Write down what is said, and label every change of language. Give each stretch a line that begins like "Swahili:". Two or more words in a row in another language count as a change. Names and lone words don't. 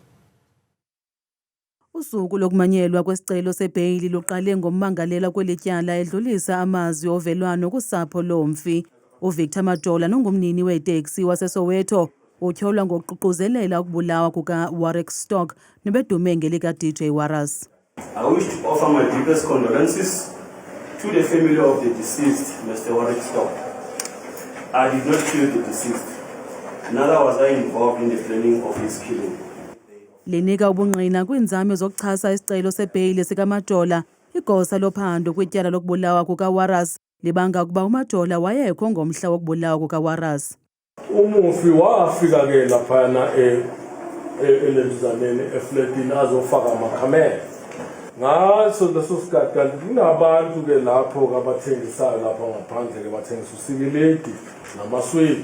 Xhosa: Usuku lokumanyelwa kwesicelo sebheyili luqale ngommangalela kwelityala edlulisa amazwi ovelwano kusapho lomfi. uVictor Majola nongumnini weteksi waseSoweto utyholwa ngokuququzelela ukubulawa kukaWarwick Stock nebedume ngelika DJ Warras.
English: I wish to offer my deepest condolences to the family of the deceased, Mr. Warwick Stock. I did not kill the deceased, neither was I involved in the planning of his killing.
Xhosa: Linika ubungqina kwiinzame zokuchasa isicelo sebheyili sikaMajola. Igosa lophando kwityala lokubulawa kukaWarras libanga ukuba uMajola wayekho ngomhla wokubulawa kukaWarras.
Zulu: Umufi wafika ke laphana elenzaneni eflatini azofaka amakhamera. Ngaso leso sikhathi kanti kunabantu ke lapho abathengisayo lapha ngaphandle ke bathengisa usikilidi namaswiti.